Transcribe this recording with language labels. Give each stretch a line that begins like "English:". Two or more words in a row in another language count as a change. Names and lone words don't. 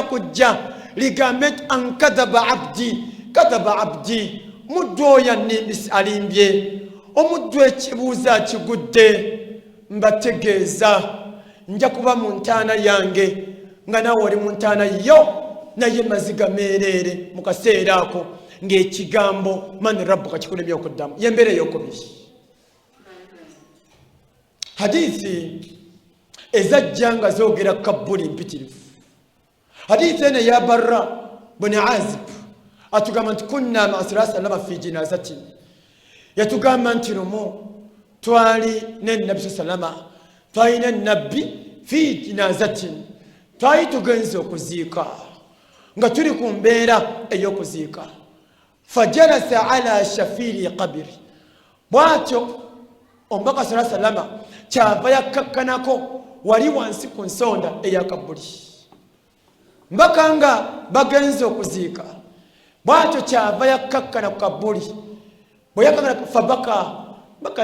Ganda: kujja ligambe nti
Arabic: أن كذب عبدي
Ganda: muddu oyo alimbye omuddu ekibuuzo akigudde mbategeeza nja kuba mu ntaana yange nga nawe oli mu ntaana yo naye maziga meereere mu kaseera ako ng'ekigambo
Arabic: من ربك
Ganda: kikulemye okuddamu yembeera ey'okubiri hadithi ezajja nga zoogera kabbuli mpitirivu hadithi ene ya Barra bin Azib atugamba nti
Arabic: كنا مع صلى الله في جنازة
Ganda: yatugamba nti lumu twali n'ennabi sallama twali n'ennabbi
Arabic: في جنازة
Ganda: twali tugenze okuziika nga tuli ku mbeera ey'okuziika
Arabic: فجلس على شفير القبر
Ganda: bwatyo omubaka sallama kyava yakkakkanako wali wansi ku nsonda eya kabbuli mbaka nga bagenze okuziika bwatyo kyava yakkakkana ku kabbuli bwe yakkakkana mbaka